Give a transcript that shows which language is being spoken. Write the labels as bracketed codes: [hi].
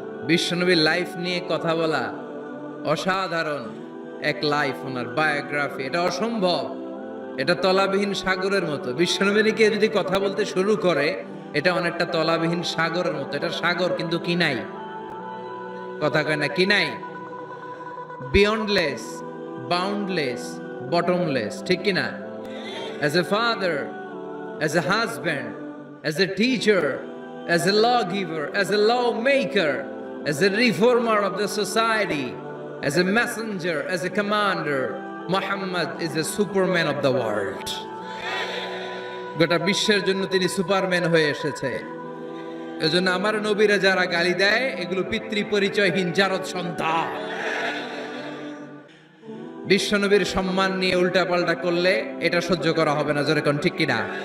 [bn] বিশ্বনবীর লাইফ নিয়ে কথা বলা অসাধারণ এক লাইফ, ওনার বায়োগ্রাফি, এটা অসম্ভব, এটা তলাবিহীন সাগরের মতো। বিশ্বনবীকে যদি কথা বলতে শুরু করে এটা অনেকটা তলাবিহীন সাগরের মতো। এটা সাগর কিন্তু কি নাই, কথা কয় না কি নাই, বিয়ন্ডলেস, বাউন্ডলেস, বটমলেস, ঠিক কিনা? [en] As a father, as a husband, as a teacher, as a lawgiver, as a lawmaker, as a reformer of the society, as a messenger, as a commander, Muhammad is a superman of the world. [bn] গোটা বিশ্বের জন্য তিনি Superman হয়ে এসেছে। এজন্য আমার নবীরা যারা গালি দেয় এগুলো পিতৃ পরিচয়হীন জারদ সন্তান। বিশ্ব নবীর সম্মান নিয়ে উল্টাপাল্টা করলে এটা সহ্য করা হবে না, জোরে কোন ঠিক কিনা?